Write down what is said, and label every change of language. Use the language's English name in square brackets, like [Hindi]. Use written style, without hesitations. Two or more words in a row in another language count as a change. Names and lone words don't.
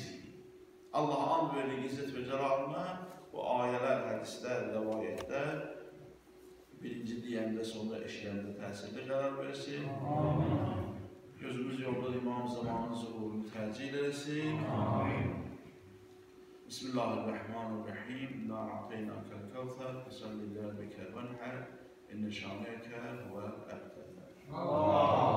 [Azerbaijani] Allah'a and verir izzət və cəlalına, bu ayələr, hədislər, rəvayətlər birinci deyəndə, sonra eşiləndə təsirli qərar versin. Gözümüz yolda İmam Zamanın zuhurunu tərcih eləsin. Bismillahirrahmanirrahim. [Arabic] إِنَّا أَعْطَيْنَاكَ الْكَوْثَرَ فَصَلِّ لِرَبِّكَ وَانْحَرْ إِنَّ شَانِئَكَ هُوَ الْأَبْتَرُ.